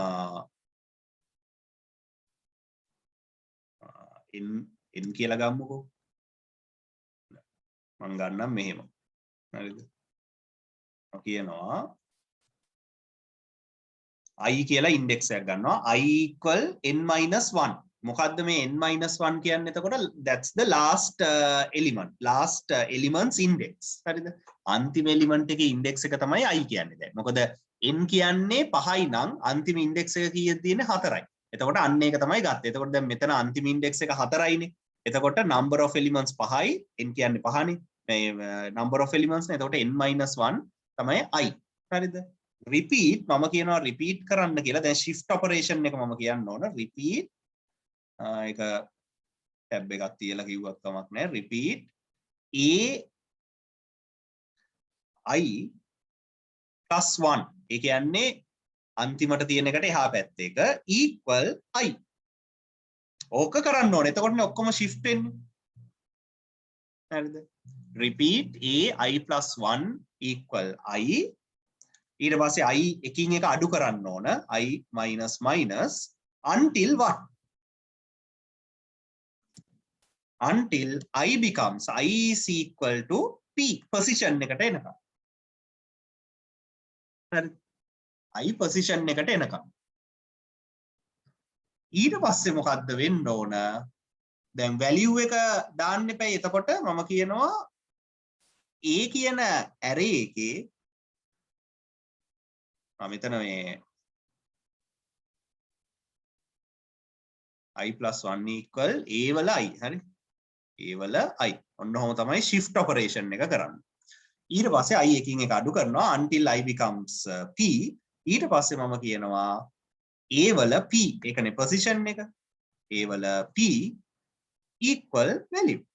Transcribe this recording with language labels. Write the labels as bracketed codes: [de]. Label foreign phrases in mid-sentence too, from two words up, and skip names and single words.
[si] n කියලා ගමුකෝ. මම ගන්නම් මෙහෙම. හරිද? මම කියනවා I කියලා index එකක් ගන්නවා. [en] I equal n-1. [si] මොකද්ද මේ n-1 කියන්නේ? [en] එතකොට that's the last element. last elements index. [si] හරිද? අන්තිම element එකේ index එක තමයි I කියන්නේ දැන්. මොකද n කියන්නේ 5යි නම් අන්තිම index එක කීයද තියෙන්නේ 4යි. එතකොට අන්න ඒක තමයි ගත්තේ. එතකොට දැන් මෙතන අන්තිම index එක 4යිනේ. එතකොට [en] number of elements [si] 5යි. n කියන්නේ 5නේ. මේ [en] number of elements [si] නේ. එතකොට n-1 තමයි I. හරිද? repeat මම කියනවා repeat කරන්න කියලා. දැන් [en] shift operation [si] එක මම කියන්න ඕන. repeat ඒක tab එකක් තියලා කිව්වක් කමක් නැහැ. [en] repeat I plus 1. [si] ඒ කියන්නේ අන්තිමට තියෙන එකට එහා පැත්තේ එක [en] equal I. [si] ඕක කරන්න ඕනේ. එතකොටනේ ඔක්කොම shift වෙන්නේ. හරිද? [en] repeat I plus 1 equal I. [si] ඊට පස්සේ I එකින් එක අඩු කරන්න ඕන. [en] I minus minus until what? until I becomes I is equal to p [si] position එකට එනකම්. හරි. I position එකට එනකම්. ඊට පස්සේ මොකද්ද වෙන්න ඕන? දැන් value එක දාන්න එපා. එතකොට මම කියනවා a කියන array එකේ මෙතන මේ [en] I + 1 equal a [si] වල I. හරි. a වල I. ඔන්න ඔහොම තමයි [en] shift operation [si] එක කරන්නේ. ඊට පස්සේ I එකින් එක අඩු කරනවා [en] until I becomes p. [si] ඊට පස්සේ මම කියනවා a වල p. ඒකනේ position එක. a වල p [en] equal value.